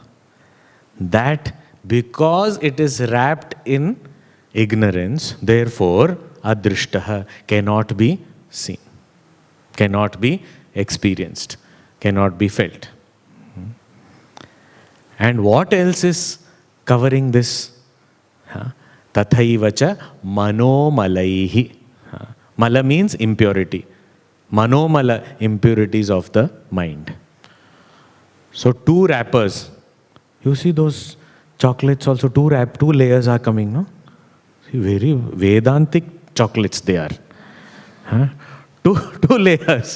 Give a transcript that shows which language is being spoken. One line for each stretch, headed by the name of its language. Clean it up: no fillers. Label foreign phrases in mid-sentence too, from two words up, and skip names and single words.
English: That because it is wrapped in ignorance, therefore, adrishtaha, cannot be seen, cannot be experienced, cannot be felt. And what else is covering this?
Sanskrit: तथैव च मनोमलैः.
English: Mala means impurity. Manomala, impurities of the mind. So two wrappers. You see those chocolates also, two layers are coming, no? See, very Vedantic chocolates they are. Two layers.